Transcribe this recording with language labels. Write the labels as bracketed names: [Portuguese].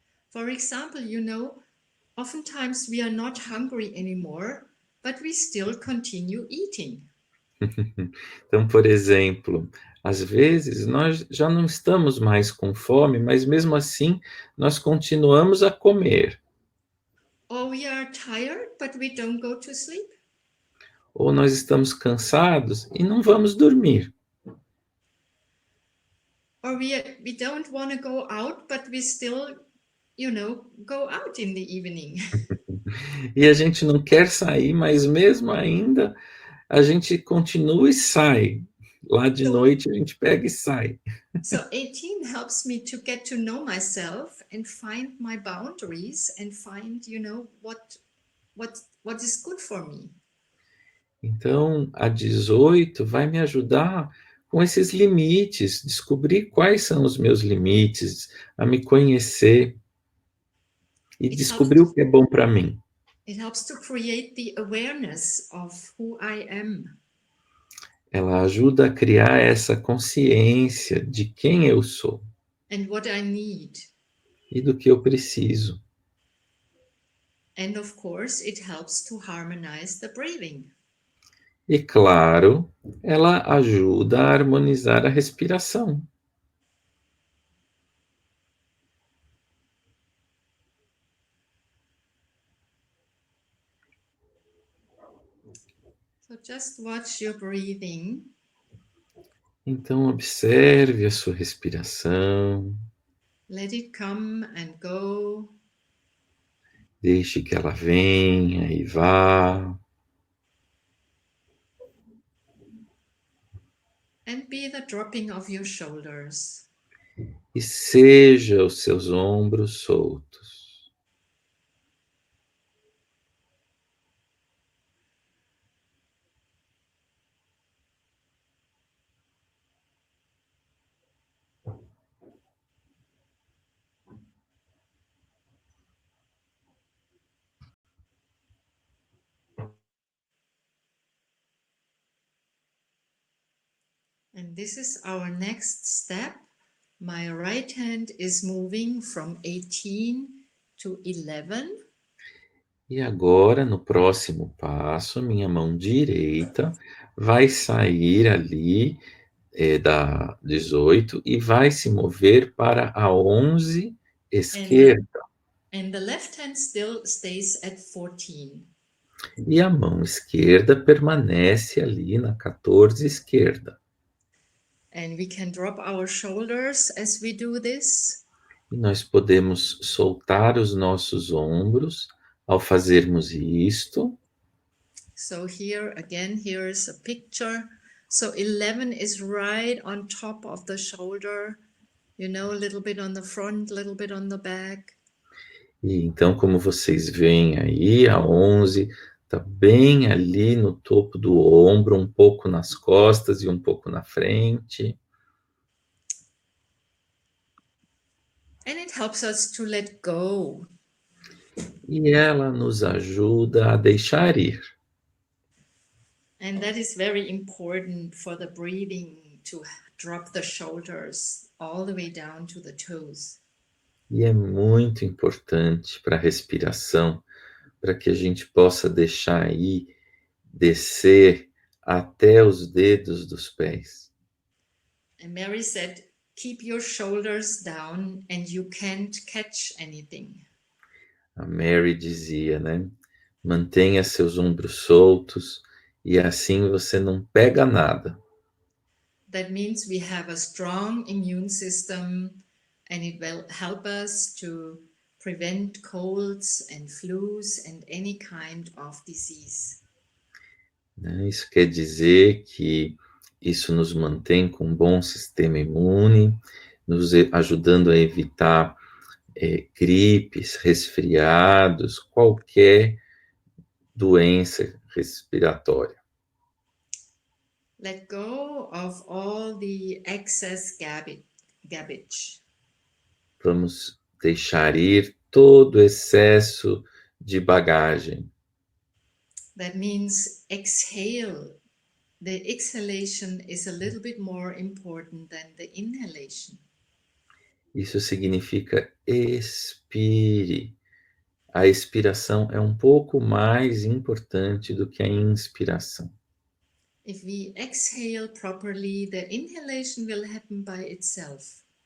[English] For example, oftentimes we are not hungry anymore, but we still continue eating. [Portuguese] Então, por exemplo, às vezes nós já não estamos mais com fome, mas mesmo assim nós continuamos a comer. [English] Or we are tired, but we don't go to sleep. [Portuguese] Ou nós estamos cansados e não vamos dormir. [English] Or we don't want to go out, but we still, go out in the evening. [Portuguese] E a gente não quer sair, mas mesmo ainda a gente continua e sai. Lá de noite a gente pega e sai. [English] So 18 helps me to get to know myself and find my boundaries and find, what is good for me. [Portuguese] Então, a 18 vai me ajudar com esses limites, descobrir quais são os meus limites, a me conhecer e descobrir o que é bom para mim. [English] It helps to create the awareness of who I am. [Portuguese] Ela ajuda a criar essa consciência de quem eu sou. [English] And what I need. [Portuguese] E do que eu preciso. [English] And of course, it helps to harmonize the breathing. [Portuguese] E claro, ela ajuda a harmonizar a respiração. [English] So just watch your breathing. [Portuguese] Então, observe a sua respiração. [English] Let it come and go. [Portuguese] Deixe que ela venha e vá. [English] And be the dropping of your shoulders. [Portuguese] E seja os seus ombros soltos. [English] And this is our next step. My right hand is moving from 18 to 11. [Portuguese] E agora, no próximo passo, minha mão direita vai sair ali da 18 e vai se mover para a 11 esquerda. [English] And the left hand still stays at 14. [Portuguese] E a mão esquerda permanece ali na 14 esquerda. [English] And we can drop our shoulders as we do this. [Portuguese] E nós podemos soltar os nossos ombros ao fazermos isto. [English] So here again, here's a picture. So 11 is right on top of the shoulder, you know, a little bit on the front, a little bit on the back. [Portuguese] E então, como vocês veem aí, a 11 está bem ali no topo do ombro, um pouco nas costas e um pouco na frente. [English] And it helps us to let go. [Portuguese] E ela nos ajuda a deixar ir. [English] And that is very important for the breathing, to drop the shoulders all the way down to the toes. [Portuguese] E é muito importante para a respiração, para que a gente possa deixar aí descer até os dedos dos pés. [English] And Mary said, keep your shoulders down and you can't catch anything. [Portuguese] A Mary dizia, né? Mantenha seus ombros soltos e assim você não pega nada. [English] That means we have a strong immune system and it will help us to prevent colds and flus and any kind of disease. [Portuguese] Né? Isso quer dizer que isso nos mantém com um bom sistema imune, nos ajudando a evitar gripes, resfriados, qualquer doença respiratória. [English] Let go of all the excess garbage. [Portuguese] Vamos deixar ir todo o excesso de bagagem. [English] That means exhale. The exhalation is a little bit more important than the inhalation. [Portuguese] Isso significa expire. A expiração é um pouco mais importante do que a inspiração. [English] If we exhale properly, the inhalation will happen by itself.